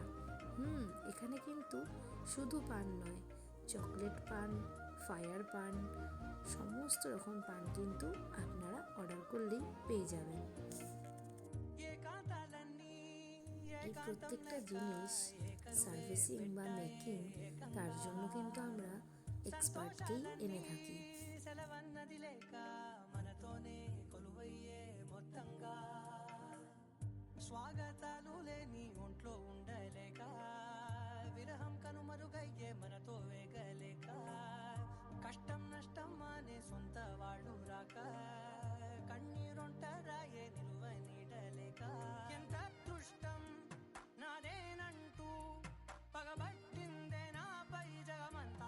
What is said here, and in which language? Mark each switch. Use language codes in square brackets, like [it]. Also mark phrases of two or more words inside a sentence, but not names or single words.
[bn] এখানে কিন্তু শুধু পান নয়, চকলেট পান, ফায়ার পান, সমস্ত রকম পান কিন্তু আপনারা অর্ডার করলেই পেয়ে যাবেন। এই প্রত্যেকটা জিনিস সার্ভিসিং বা মেকিং, তার জন্য কিন্তু আমরা এক্সপার্টকেই এনে থাকি। [te] స్వాగతాలు లేని ఒంట్లో ఉండలేక విరహం కనుమరుగయ్యే మనతో వేగలేక కష్టం నష్టం అనే సొంత వాళ్ళు రాక కన్నీరొంటరాయే నిలువ నీడలేక ఎంత అదృష్టం నాదేనంటూ పగబట్టిందే నాపై జగమంతా.